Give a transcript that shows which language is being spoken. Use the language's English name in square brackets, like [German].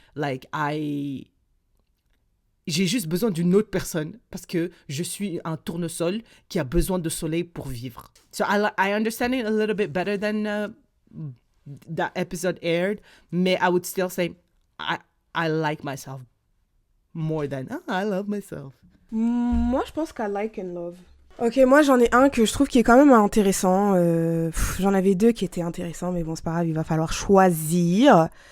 [French] Like, j'ai juste besoin d'une autre personne parce que je suis un tournesol qui a besoin de soleil pour vivre. [English] So I understand it a little bit better than that episode aired, mais I would still say I like myself more than I love myself. [French] Moi, je pense qu'à [English] like and love. [French] Ok, moi, j'en ai un que je trouve qui est quand même intéressant. J'en avais deux qui étaient intéressants, mais bon, c'est pas grave, il va falloir choisir.